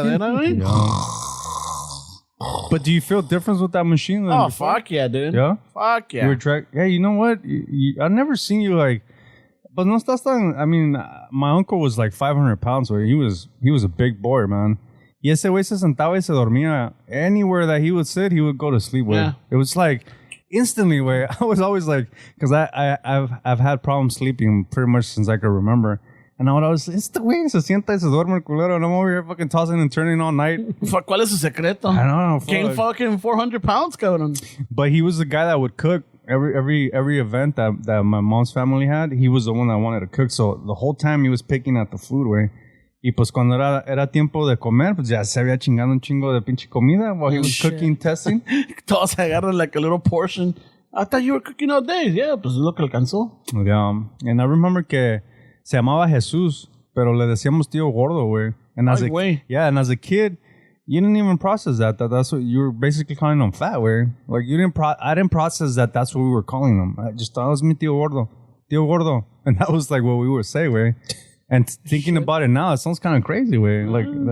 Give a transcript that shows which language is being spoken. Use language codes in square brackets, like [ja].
[es] Roncadera, güey. [en] Yeah. But do you feel difference with that machine than Oh, before? fuck yeah, dude. Yeah? Fuck yeah. You were hey, you know what? I've never seen you like... But [es] no estás tan... [en] I mean, my uncle was like 500 pounds, so he was a big boy, man. [es] Y ese güey se sentaba y se dormía. [en] Anywhere that he would sit, he would go to sleep, güey. Yeah. It was like... Instantly, güey. I was always like... Because I've had problems sleeping pretty much since I could remember. And I was, [es] este güey se sienta y se duerme el culero, [en] and I'm over here fucking tossing and turning all night. [es] Fuck, ¿cuál es su secreto? [en] I don't know. Gained fucking 400 pounds, cabrón. But he was the guy that would cook every event that my mom's family had. He was the one that wanted to cook. So the whole time he was picking at the food, güey. [es] Y pues cuando era tiempo de comer, pues ya se había chingado un chingo de pinche comida [en] while he was cooking, testing. [es] Todos agarran [en] like a little portion. I thought you were cooking all day. [es] Yeah, pues lo que alcanzó. [en] Yeah. And I remember [es] que se llamaba Jesús, pero le decíamos tío gordo, güey. [en] And as a kid, you didn't even process that. That's what you were basically calling him fat, güey. Like I didn't process that. That's what we were calling him. I just thought it was [es] mi tío gordo, [en] and that was like what we would say, güey. And thinking about it now, it sounds kind of crazy, güey. Like,